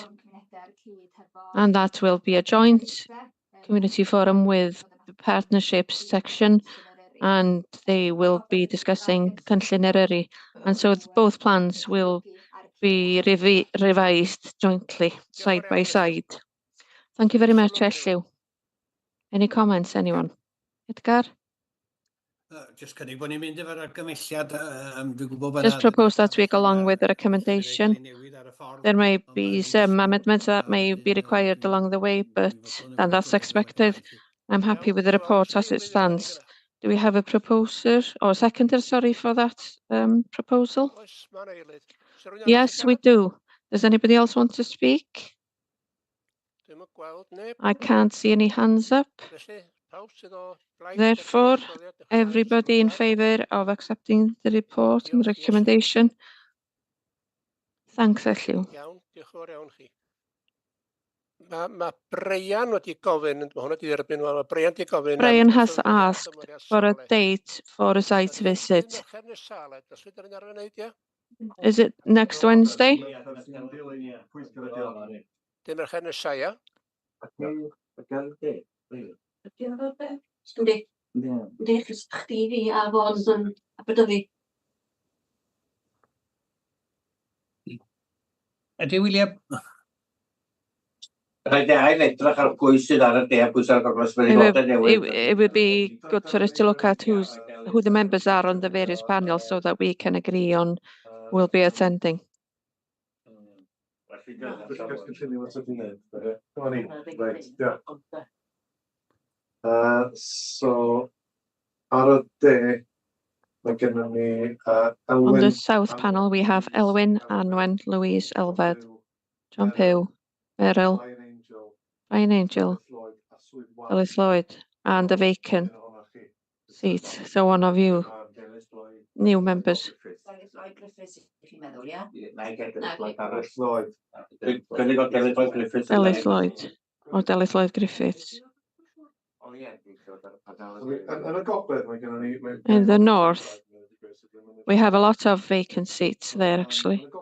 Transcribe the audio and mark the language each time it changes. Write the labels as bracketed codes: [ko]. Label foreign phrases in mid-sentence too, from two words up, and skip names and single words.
[en] And that will be a joint community forum with the partnerships section, and they will be discussing cynllun Eryri. And so both plans will be revised jointly, side by side. Thank you very much, Elliw. Any comments, anyone? Edgar? [cy] Just cynnig bod ni'n mynd efo'r argymelliad. Dwi'n gwybod [en] Just propose that we go along with the recommendation. There may be some amendments that may be required along the way, and that's expected. I'm happy with the report as it stands. Do we have a proposer or seconder, sorry, for that proposal? Yes, we do. Does anybody else want to speak? I can't see any hands up. Therefore, everybody in favour of accepting the report and recommendation? Thanks, Elliw. [cy] Mae Brian wedi gofyn, mae hwnna wedi derbyn, mae Brian wedi gofyn. [en] Brian has asked for a date for a site visit. Is it next Wednesday? [cy] Dim yr Mercher, ia? Yndi, chdi fi a Fôn yn Aberdyfi. Ydy, William? [en] It would be good for us to look at who the members are on the various panels so that we can agree on who will be attending. So, [cy] ar y de, mae gennym ni Elwyn. [en] On the south panel, we have Elwyn, Anwen, Louise, Elfed, John Pugh, Meryl, Ryan Angel, Ellis Lloyd, and a vacant seat. So one of you new members. Ellis Lloyd or Ellis Lloyd Griffiths. In the north, we have a lot of vacant seats there, actually.